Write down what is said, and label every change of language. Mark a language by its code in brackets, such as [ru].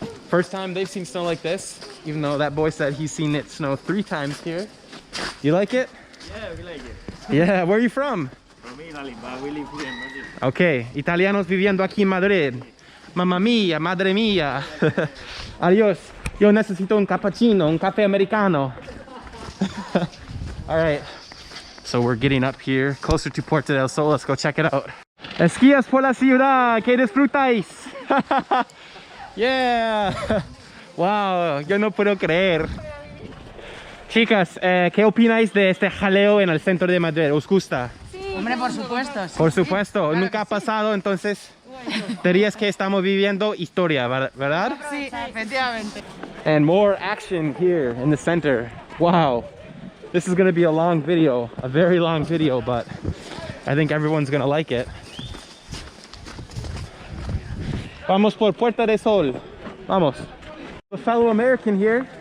[en] First time they've seen snow like this, even though that boy said he's seen it snow 3 times here. You like it? Yeah, we like it. Yeah, where are you from? From Italy, but we live here in Madrid. [es] Ok, italianos viviendo aquí en Madrid. Mamma mía, madre mía. Adiós. Yo necesito un cappuccino, un café americano. [en] All right, so we're getting up here, closer to Puerta del Sol. Let's go check it out. [es] Esquías por la ciudad, que disfrutáis. Yeah. Wow, yo no puedo creer. Chicas, ¿qué opináis de este jaleo en el centro de Madrid? ¿Os gusta? Hombre, por supuesto. Por supuesto, nunca ha pasado, entonces dirías que estamos viviendo historia, ¿verdad? Sí, efectivamente. [en] And more action here in the center. Wow, this is gonna be a long video, a very long video, but I think everyone's gonna like it. [es] Vamos por Puerta del Sol. Vamos. [en] A fellow American here.